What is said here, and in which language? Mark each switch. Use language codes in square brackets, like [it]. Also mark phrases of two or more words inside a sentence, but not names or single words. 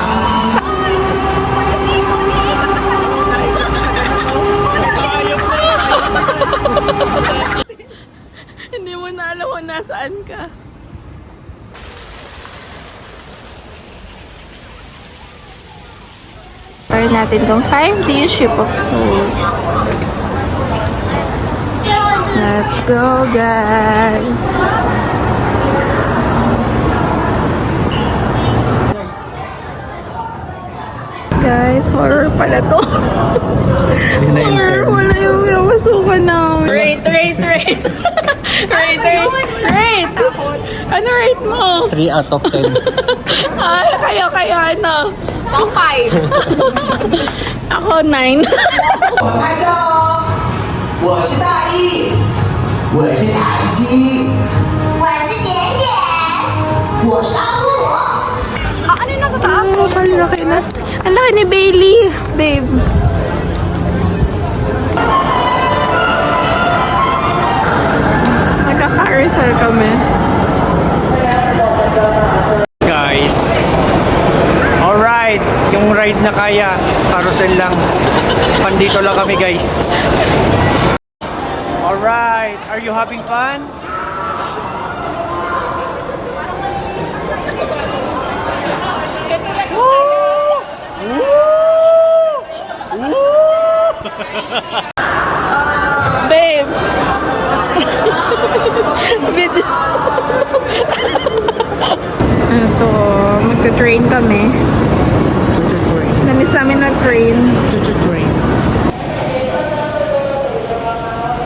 [tl] Hindi mo na alam kung nasaan ka. Try natin tong 5D Ship of Souls. [en] Let's go, guys! [tl] Guys, horror pala to. Horror, wala yung masukan namin. Rate! Rate! Ano rate mo? [en] 3 out of 10. [tl] Ay, kaya ano? Pang 5. Ako 9. [zh] 拍照，我是大意，我是谭基，我是点点，我是阿木。 [tl] Ano yung nasa taas? Ang laki na. Ang laki ni Bailey, babe. Nagka-carousel kami. Guys, alright, yung ride na kaya, carousel lang. Pandito lang kami guys. [en] Alright, are you having fun? [tl] Babe! Video. Ito, magta-train kami. Namiss namin na train.